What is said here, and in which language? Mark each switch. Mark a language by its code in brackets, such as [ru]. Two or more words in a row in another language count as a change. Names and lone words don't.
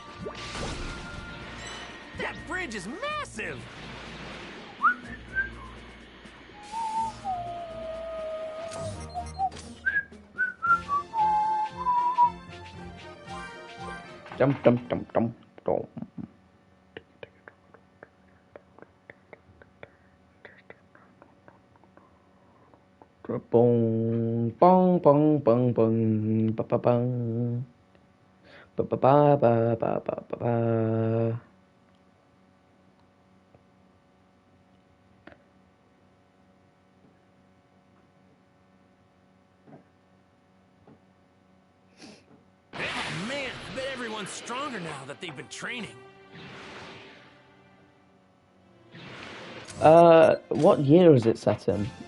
[en] That bridge is massive! Jump, jump, jump, jump, jump. Bong, bong, bong, bong, bong, ba ba bong, ba ba ba ba ba ba ba ba. Oh man, I bet everyone's stronger now that they've been training. What year is it set in?